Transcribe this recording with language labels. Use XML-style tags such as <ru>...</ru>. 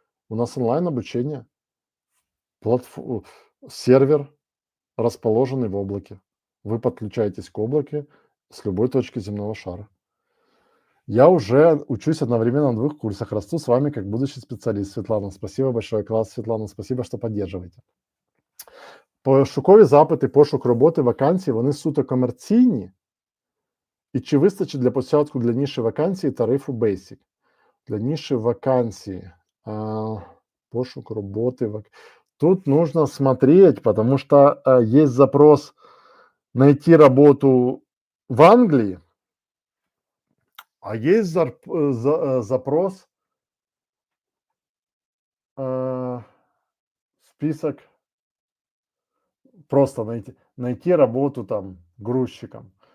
<ru>У нас онлайн обучение. Сервер, расположенный в облаке. Вы подключаетесь к облаку с любой точки земного шара. Я уже учусь одновременно на 2 курсах, расту с вами как будущий специалист. Светлана, спасибо большое.</ru> <uk>Класс, Світлана, спасибо, що підтримуєте. Пошукові запити, пошук роботи, вакансії, вони суто комерційні. І чи вистачить для початку для ніші вакансії тарифу Basic? Для ніші вакансії, пошук работы.</uk> <ru>Тут нужно смотреть, потому что есть запрос найти работу в Англии, а есть запрос список просто найти работу там грузчиком.</ru>